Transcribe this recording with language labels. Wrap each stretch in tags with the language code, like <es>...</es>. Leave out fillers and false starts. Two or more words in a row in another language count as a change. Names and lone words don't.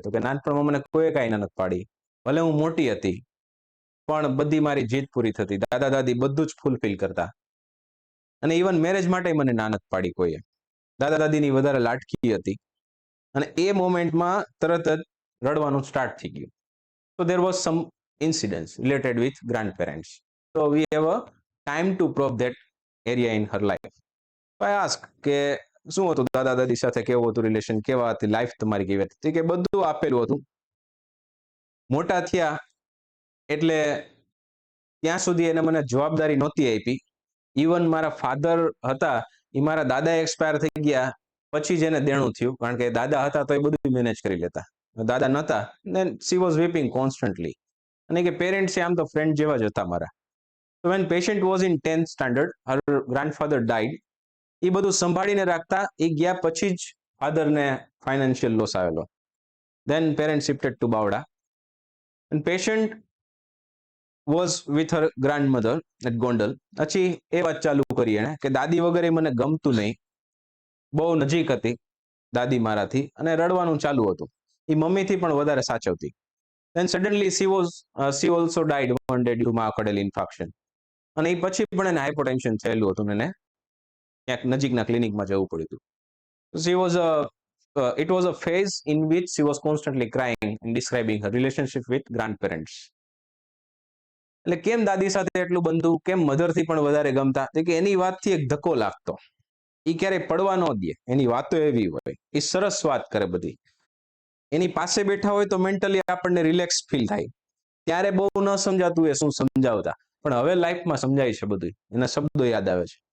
<gu>તો કે નાનપણમાં મને કોઈએ કાંઈ ના નથી પાડી. ભલે હું મોટી હતી, પણ બધી મારી જીત પૂરી થતી. દાદા દાદી બધું જ ફૂલફિલ કરતા. અને</gu> <en>even marriage</en> <gu>માટે મને ના નથી પાડી કોઈએ. દાદા દાદીની વધારે લાટકી હતી. અને એ મોમેન્ટમાં તરત જ રડવાનું સ્ટાર્ટ થઈ ગયું.</gu> <en>So there was some incidents related with grandparents. So we have a time to probe that area in her life. So I ask</en> <gu>કે શું હતું દાદા દાદી સાથે, કેવું હતું રિલેશન, કેવા હતી લાઈફ તમારી, કેવી હતી? કે બધું આપેલું હતું. મોટા થયા એટલે ત્યાં સુધી એને મને જવાબદારી નહોતી આપી. ઇવન મારા ફાધર હતા, એ મારા દાદા એક્સપાયર થઈ ગયા પછી જ એને દેણું થયું, કારણ કે દાદા હતા તો એ બધું મેનેજ કરી લેતા. દાદા નહોતા,</gu> <en>then she was weeping constantly.</en> <gu>અને કે પેરેન્ટ્સ આમ તો ફ્રેન્ડ જેવા જ હતા મારા.</gu> <en>So when patient was in 10th standard, her grandfather died.</en> <gu>એ બધું સંભાળીને રાખતા, એ ગયા પછી જ ફાધરને</gu> <en>financial loss</en> <gu>આવેલો.</gu> <en>Then parents shifted to Bavda. And patient was with her grandmother at Gondal.</en> <gu>પછી એ વાત ચાલુ કરી એણે કે દાદી વગેરે મને ગમતું નહીં, બહુ નજીક હતી દાદી મારાથી, અને રડવાનું ચાલુ હતું. એ મમ્મીથી પણ વધારે સાચવતી.</gu> <en>Then suddenly she also died one day due to myocardial infarction.</en> <gu>અને એ પછી પણ એને હાઇપોટેન્શન થયેલું હતું, અને ક્યાંક નજીકના ક્લિનિકમાં જવું પડ્યું હતું.</gu> <en>It was a phase in which she was constantly crying and describing her relationship with grandparents.</en> <gu>એટલે કેમ દાદી સાથે એટલું બનતું, કેમ મધરથી પણ વધારે ગમતા? કે એની વાતથી એક ધક્કો લાગતો. એ ક્યારેય પડવા ન દે, એની વાતો એવી હોય, એ સરસ વાત કરે બધી. એની પાસે બેઠા હોય તો મેન્ટલી આપણને</gu> <en>relax feel</en> <gu>થાય. ત્યારે બહુ ન સમજાતું એ શું સમજાવતા, પણ હવે લાઈફમાં સમજાય છે બધું, એના શબ્દો યાદ આવે છે.</gu>